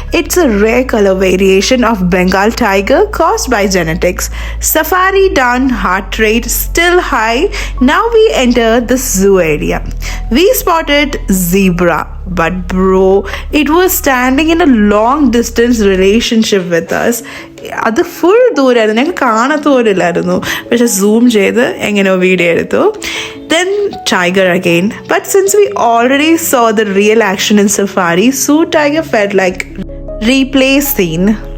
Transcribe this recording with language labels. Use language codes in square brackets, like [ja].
[en] It's a rare color variation of Bengal tiger caused by genetics. Safari done, heart rate still high. Now we enter the zoo area. We spotted zebra, but bro, it was standing in a long distance relationship with us. [ml] അത് full ദൂരമായിരുന്നു, ഞങ്ങൾക്ക് കാണാത്തോരില്ലായിരുന്നു. പക്ഷെ zoom ചെയ്ത് എങ്ങനെയോ video എടുത്തു. [en] Then tiger again, but since we already saw the real action in safari, zoo tiger felt like replay scene.